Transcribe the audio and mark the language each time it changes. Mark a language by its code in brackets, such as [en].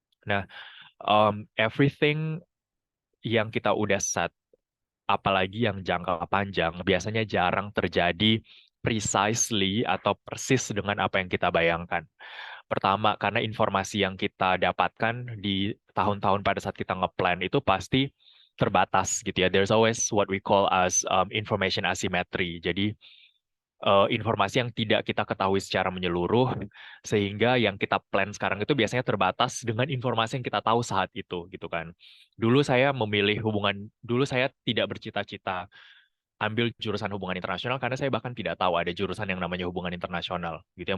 [id] Nah, everything yang kita udah set, apalagi yang jangka panjang, biasanya jarang terjadi precisely atau persis dengan apa yang kita bayangkan. Pertama, karena informasi yang kita dapatkan di tahun-tahun pada saat kita ngeplan itu pasti terbatas gitu ya. [en] There's always what we call as information asymmetry. [id] Jadi informasi yang tidak kita ketahui secara menyeluruh, sehingga yang kita plan sekarang itu biasanya terbatas dengan informasi yang kita tahu saat itu, gitu kan. Dulu saya tidak bercita-cita ambil jurusan hubungan internasional karena saya bahkan tidak tahu ada jurusan yang namanya hubungan internasional, gitu ya.